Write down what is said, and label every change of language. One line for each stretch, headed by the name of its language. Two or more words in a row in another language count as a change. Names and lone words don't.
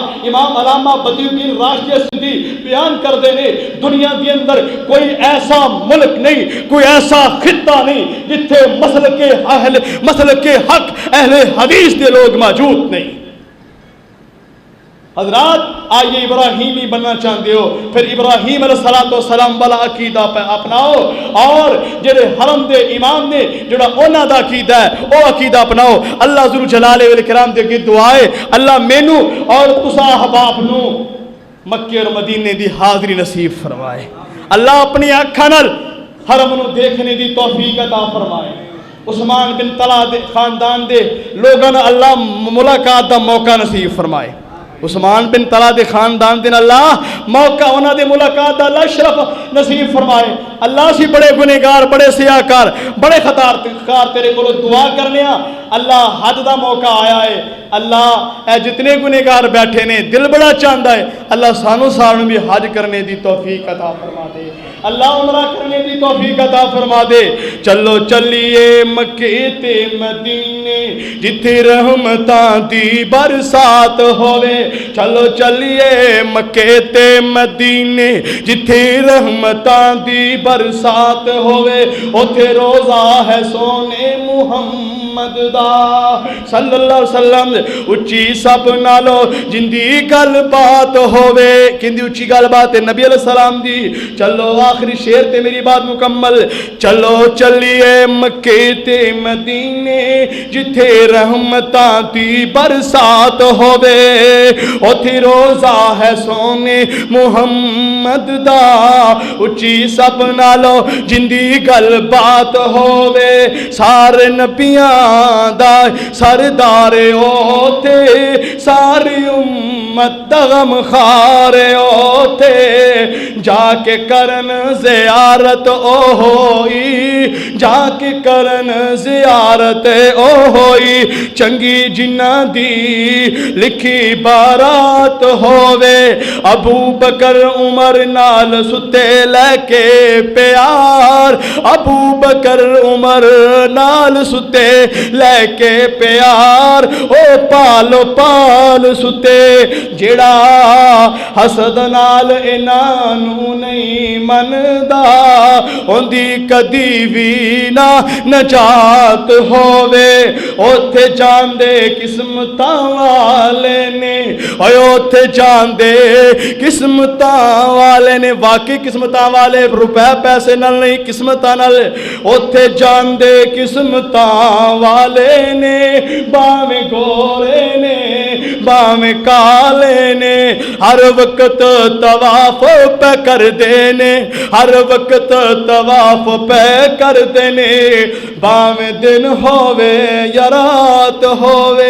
Urdu: امام علامہ بدیع الدین راشدی سندھی بیان کر دینے دنیا کے اندر کوئی ایسا ملک نہیں، کوئی ایسا خطہ نہیں جتھے مسلک کے حق اہل حدیث کے لوگ موجود نہیں۔ حضرات آئیے ابراہیمی بننا چاہتے ہو پھر ابراہیم علیہ السلام والا عقیدہ پہ اپناؤ،
Punjabi: اور جڑے حرم دے امام نے جڑا انہاں دا عقیدہ ہے وہ عقیدہ اپناؤ۔ اللہ ذو الجلال والاکرام دے کی دعائے اللہ مینوں اور تسا احباب نو مکے اور مدینے دی حاضری نصیب فرمائے، اللہ اپنی اکھاں نال حرم نو دیکھنے دی توفیق عطا فرمائے۔ عثمان بن طلحہ دے خاندان دے لوگاں نال اللہ ملاقات دا موقع نصیب فرمائے، عثمان بن طلحہ دے خاندان دے اللہ موقع انہاں دے ملاقات دا اللہ شرف نصیب فرمائے۔ اللہ سی بڑے گنہگار، بڑے سیاہکار، بڑے خطاکار تیرے کو دعا کرنے ہاں، اللہ حج دا موقع آیا ہے، اللہ اے جتنے گنہگار بیٹھے نے
Urdu: دل بڑا چاہتا ہے
Punjabi: اللہ سانو ساروں بھی حج کرنے دی توفیق عطا فرما دے، اللہ عمرہ کرنے دی توفیق عطا فرما دے۔ چلو چلیے مکے تے مدینے جتھے رحمتاں دی برسات ہوے، چلو چلیے مکے تے مدینے جتھے رحمتاں دی برسات ہوے، اوتھے روزہ ہے سونے محمد دا
Arabic: صلی اللہ علیہ وسلم،
Punjabi: اچھی سب نالو جندی گل بات ہوے، کندی اچھی گل بات ہے نبی علیہ السلام دی۔ چلو آخری شعر تے میری بات مکمل، چلو چلیے مکے تے مدینے جتھے رحمتاں دی برسات ہوے، اوتھے روزہ ہے سونے محمد دا، اچھی سب نالو جندی گل بات ہوے، سارے نبیاں دا سردار اوتے، ساری امت دا غم خار اوتے، جا کے کرن زیارت او ہوئی، جا کے کرن زیارت او ہوئی، چنگی جنہ دی لکھی بارات ہووے، ابو بکر عمر نال ستے لے کے پیار، ابو بکر عمر نال ستے لے کے پیار، او پالو پال ستے جڑا حسد نال انہوں نہیں مندا، ہوندی کدی بھی نہ نجات ہووے، اوتھے جاندے قسمتاں والے نے، اوتھے جاندے قسمتاں والے نے، واقعی قسمتاں والے روپے پیسے نال نہیں قسمتاں نال، اوتھے جاندے قسمتاں والے نے، باویں گورے نے باویں کالے نے، ہر وقت طواف پہ کر دینے، ہر وقت طواف پہ کر دینے، باویں دن ہووے یا رات ہووے۔